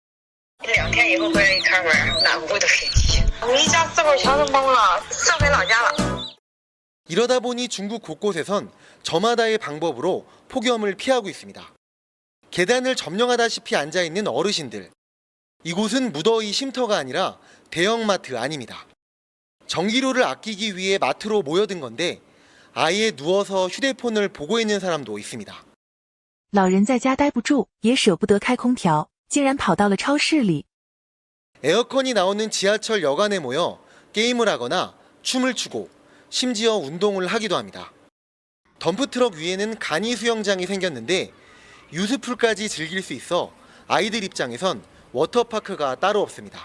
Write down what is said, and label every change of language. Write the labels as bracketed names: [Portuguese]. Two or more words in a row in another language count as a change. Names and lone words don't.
[Korean] 이러다 보니 중국 곳곳에선 저마다의 방법으로 폭염을 피하고 있습니다. 계단을 점령하다시피 앉아있는 어르신들. 이곳은 무더위 쉼터가 아니라 대형마트 아닙니다. 전기료를 아끼기 위해 마트로 모여든 건데 아예 누워서 휴대폰을 보고 있는 사람도 있습니다. [Chinese] 老人在家待不住，也舍不得开空调，竟然跑到了超市里。 [Korean] 에어컨이 나오는 지하철 여관에 모여 게임을 하거나 춤을 추고 심지어 운동을 하기도 합니다. 덤프트럭 위에는 간이 수영장이 생겼는데 유스풀까지 즐길 수 있어 아이들 입장에선 워터파크가 따로 없습니다.